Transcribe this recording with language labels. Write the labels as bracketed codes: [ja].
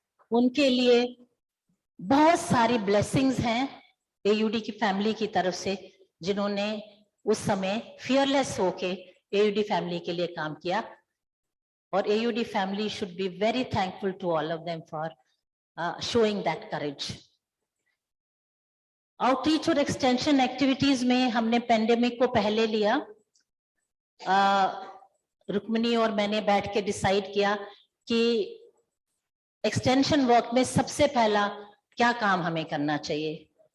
[hi] उनके लिए बहुत सारी ब्लेसिंग्स हैं एयूडी की फैमिली की तरफ से, जिन्होंने उस समय फियरलेस होके एयूडी फैमिली के लिए काम किया। [en] और AUD family should be very thankful to all of them for showing that courage. [hi] Outreach और extension activities में हमने पेंडेमिक को पहले लिया। रुक्मिणी और मैंने बैठ के डिसाइड किया कि एक्सटेंशन वर्क में सबसे पहला क्या काम हमें करना चाहिए।